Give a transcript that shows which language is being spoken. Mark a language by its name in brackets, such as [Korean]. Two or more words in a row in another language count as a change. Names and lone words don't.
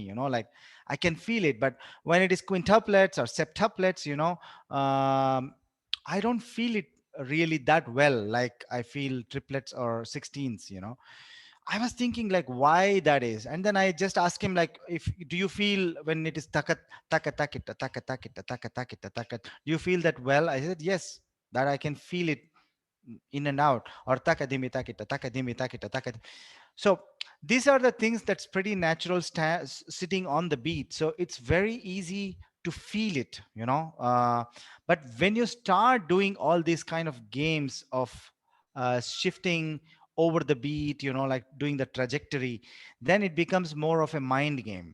[English] Like I can feel it. But when it is quintuplets or septuplets, I don't feel it really that well, like I feel triplets or sixteens. I was thinking like why that is, and then I just asked him, like, if do you feel when it is takat taka takita taka takita taka takita takat, do you feel that well? I said yes, that I can feel it in and out, or takadimi takita takadimi takita takat. So these are the things that's pretty natural, sitting on the beat, so it's very easy to feel it. But when you start doing all these kind of games of shifting over the beat, like doing the trajectory, then it becomes more of a mind game.